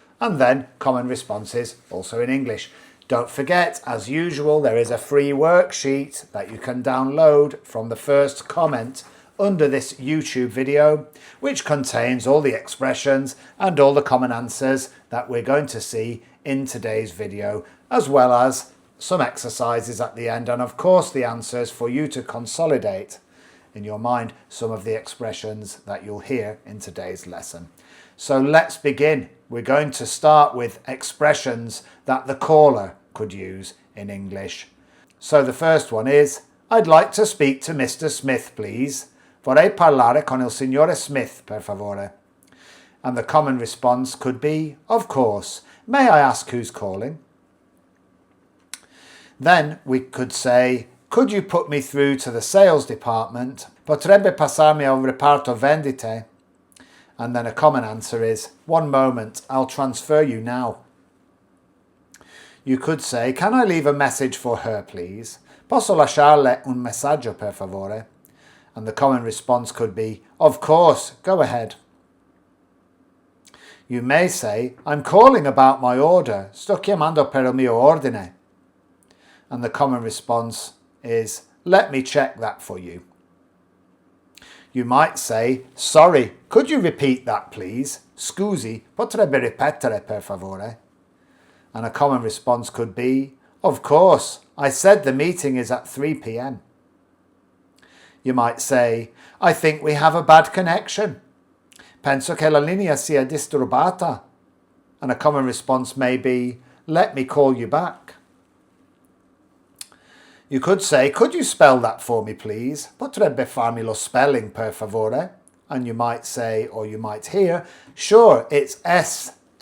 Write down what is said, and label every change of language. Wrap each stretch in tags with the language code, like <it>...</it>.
<en>And then common responses also in English. Don't forget, as usual, there is a free worksheet that you can download from the first comment under this YouTube video, which contains all the expressions and all the common answers that we're going to see in today's video, as well as some exercises at the end, and of course the answers for you to consolidate in your mind some of the expressions that you'll hear in today's lesson. So let's begin. We're going to start with expressions that the caller could use in English. So the first one is, I'd like to speak to Mr. Smith, please.</en> <it>Vorrei parlare con il signore Smith, per favore.</it> <en>And the common response could be, of course. May I ask who's calling? Then we could say, could you put me through to the sales department?</en> <it>Potrebbe passarmi al reparto vendite?</it> <en>And then a common answer is, one moment, I'll transfer you now. You could say, can I leave a message for her, please?</en> <it>Posso lasciarle un messaggio, per favore?</it> <en>And the common response could be, of course, go ahead. You may say, I'm calling about my order.</en> <it>Sto chiamando per il mio ordine.</it> <en>And the common response is, let me check that for you. You might say, sorry, could you repeat that please?</en> <it>Scusi, potrebbe ripetere per favore?</it> <en>And a common response could be, of course, I said the meeting is at 3 p.m. You might say, I think we have a bad connection.</en> <it>Penso che la linea sia disturbata.</it> <en>And a common response may be, let me call you back. You could say, could you spell that for me, please?</en> <it>Potrebbe farmi lo spelling, per favore?</it> <en>And you might say, or you might hear, sure, it's S-M-I-T-H.</en>